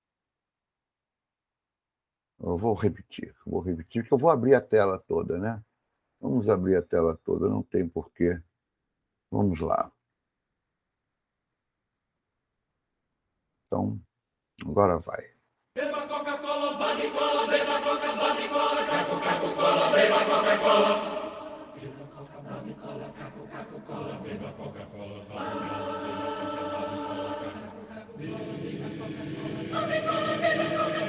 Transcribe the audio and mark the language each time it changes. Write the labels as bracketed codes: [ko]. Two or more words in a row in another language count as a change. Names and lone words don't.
[pt] Eu vou repetir, que eu vou abrir a tela toda, né? Vamos abrir a tela toda, não tem porquê. Vamos lá. Então, agora vai. Beba Coca-Cola, babe cola, beba Coca, babe cola, caco, caco, cola, beba Coca-Cola. Beba Coca, babe cola, caco, caco, cola, beba Coca-Cola, babe cola, beba Coca,